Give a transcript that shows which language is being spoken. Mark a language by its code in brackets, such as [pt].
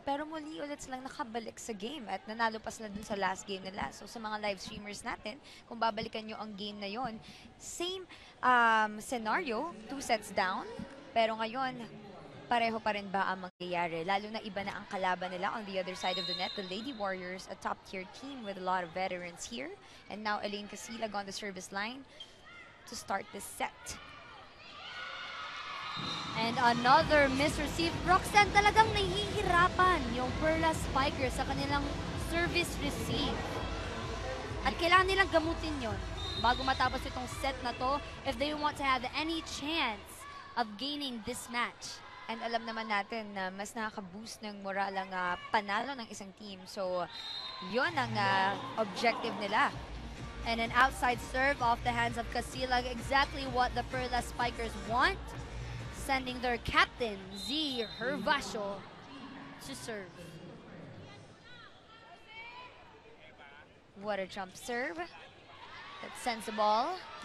[tl] Pero muli ulit silang nakabalik sa game at nanalo pa sila dun sa last game nila. So sa mga live streamers natin, kung babalikan nyo ang game na yon, [en] same scenario, 2 sets down. [tl] Pero ngayon, pareho pa rin ba ang mangyayari? Lalo na iba na ang kalaban nila [en] on the other side of the net. The Lady Warriors, a top-tier team with a lot of veterans here. And now Elaine Casilag on the service line to start this set. And another misreceive. [tl] Roxanne, talagang nahihirapan yung Perlas Spikers sa kanilang service receive. At kailangan nilang gamutin yon bago matapos itong set na to [en] if they want to have any chance of gaining this match. [tl] And alam naman natin na mas nakaka-boost ng moral ang panalo ng isang team. So, yon ang objective nila. [en] And an outside serve off the hands of Casilag, exactly what the Perlas Spikers want. Sending their captain, Z Hervasio, to serve. What a jump serve. That sends the ball.